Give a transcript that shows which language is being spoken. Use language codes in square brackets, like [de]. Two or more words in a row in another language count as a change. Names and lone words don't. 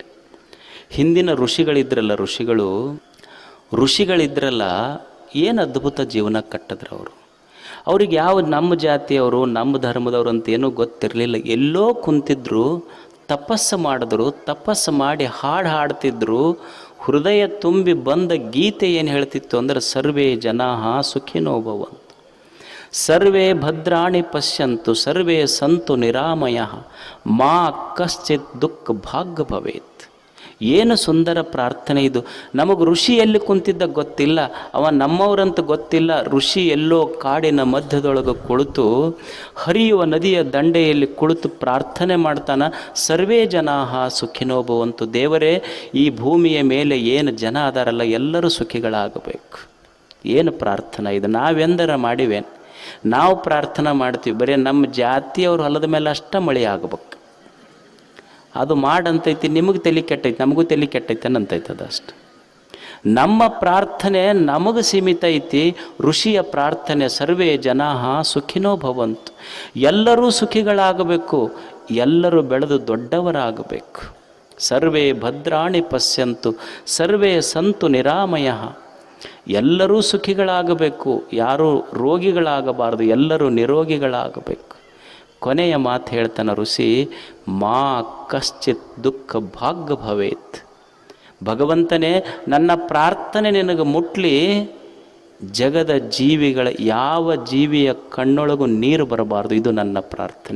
[kn] ಹಿಂದಿನ ಋಷಿಗಳಿದ್ರಲ್ಲ ಏನು ಅದ್ಭುತ ಜೀವನ ಕಟ್ಟಿದ್ರು ಅವರು. ಅವ್ರಿಗೆ ಯಾವ ನಮ್ಮ ಜಾತಿಯವರು, ನಮ್ಮ ಧರ್ಮದವರು ಅಂತ ಏನೂ ಗೊತ್ತಿರಲಿಲ್ಲ. ಎಲ್ಲೋ ಕುಂತಿದ್ರು, ತಪಸ್ಸು ಮಾಡಿದ್ರು, ತಪಸ್ಸು ಮಾಡಿ ಹಾಡು ಹಾಡ್ತಿದ್ರು. ಹೃದಯ ತುಂಬಿ ಬಂದ ಗೀತೆ ಏನು ಹೇಳ್ತಿತ್ತು ಅಂದ್ರೆ, [sa] ಸರ್ವೇ ಜನಾಃ ಸುಖಿನೋ ಭವಂತು, ಸರ್ವೇ ಭದ್ರಾಣಿ ಪಶ್ಯಂತು, ಸರ್ವೇ ಸಂತು ನಿರಾಮಯಃ, ಮಾ ಕಶ್ಚಿತ್ ದುಃಖ ಭಾಗ್ಯ ಭವೇತ್. [kn] ಏನು ಸುಂದರ ಪ್ರಾರ್ಥನೆ ಇದು! ನಮಗೆ ಋಷಿ ಎಲ್ಲಿ ಕುಂತಿದ್ದ ಗೊತ್ತಿಲ್ಲ, ಅವ ನಮ್ಮವರಂತ ಗೊತ್ತಿಲ್ಲ. ಋಷಿ ಎಲ್ಲೋ ಕಾಡಿನ ಮಧ್ಯದೊಳಗೆ ಕುಳಿತು, ಹರಿಯುವ ನದಿಯ ದಂಡೆಯಲ್ಲಿ ಕುಳಿತು ಪ್ರಾರ್ಥನೆ ಮಾಡ್ತಾನೆ, [sa] ಸರ್ವೇ ಜನಾಃ ಸುಖಿನೋ ಭವಂತು. [kn] ದೇವರೇ, ಈ ಭೂಮಿಯ ಮೇಲೆ ಏನು ಜನ ಅದಾರಲ್ಲ ಎಲ್ಲರೂ ಸುಖಿಗಳಾಗಬೇಕು. ಏನು ಪ್ರಾರ್ಥನಾ ಇದು! ನಾವೆಂದರ ಮಾಡಿವೇನು? ನಾವು ಪ್ರಾರ್ಥನೆ ಮಾಡ್ತೀವಿ, ಬರೀ ನಮ್ಮ ಜಾತಿಯವ್ರ ಹೊಲದ ಮೇಲೆ ಅಷ್ಟೇ ಮಳೆ ಆಗಬೇಕು. ಅದು ಮಾಡಂತೈತಿ, ನಿಮಗೆ ತಲೆ ಕೆಟ್ಟೈತಿ, ನಮಗೂ ತಲೆ ಕೆಟ್ಟೈತೆ ಅಂತೈತೆ. ಅದಷ್ಟು ನಮ್ಮ ಪ್ರಾರ್ಥನೆ ನಮಗೆ ಸೀಮಿತ ಐತಿ. ಋಷಿಯ ಪ್ರಾರ್ಥನೆ [sa] ಸರ್ವೇ ಜನಾಃ ಸುಖಿನೋ ಭವಂತು, [kn] ಎಲ್ಲರೂ ಸುಖಿಗಳಾಗಬೇಕು, ಎಲ್ಲರೂ ಬೆಳೆದು ದೊಡ್ಡವರಾಗಬೇಕು. [sa] ಸರ್ವೇ ಭದ್ರಾಣಿ ಪಶ್ಯಂತು, ಸರ್ವೇ ಸಂತು ನಿರಾಮಯಃ. [kn] ಎಲ್ಲರೂ ಸುಖಿಗಳಾಗಬೇಕು, ಯಾರೂ ರೋಗಿಗಳಾಗಬಾರದು, ಎಲ್ಲರೂ ನಿರೋಗಿಗಳಾಗಬೇಕು. ಕೊನೆಯ ಮಾತು ಹೇಳ್ತಾನೆ ಋಷಿ, [sa] ಮಾ ಕಶ್ಚಿತ್ ದುಃಖ ಭಾಗ್ಯ ಭವೇತ್. [kn] ಭಗವಂತನೇ ನನ್ನ ಪ್ರಾರ್ಥನೆ ನಿನಗೆ ಮುಟ್ಲಿ, ಜಗದ ಜೀವಿಗಳ ಯಾವ ಜೀವಿಯ ಕಣ್ಣೊಳಗೂ ನೀರು ಬರಬಾರ್ದು, ಇದು ನನ್ನ ಪ್ರಾರ್ಥನೆ.